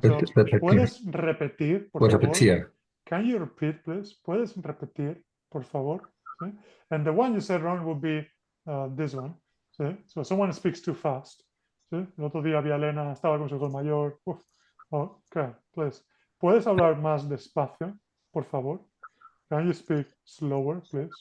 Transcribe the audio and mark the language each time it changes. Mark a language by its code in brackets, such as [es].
[en] So, [es] ¿puedes repetir, por favor? [en] Can you repeat, please? [es] ¿Puedes repetir, por favor? ¿Sí? [en] And the one you said wrong would be this one. [es] ¿Sí? [en] So someone speaks too fast. [es] ¿Sí? El otro día vi a Elena, estaba con su hijo mayor. [en] Okay, please. [es] ¿Puedes hablar más despacio, por favor? [en] Can you speak slower, please?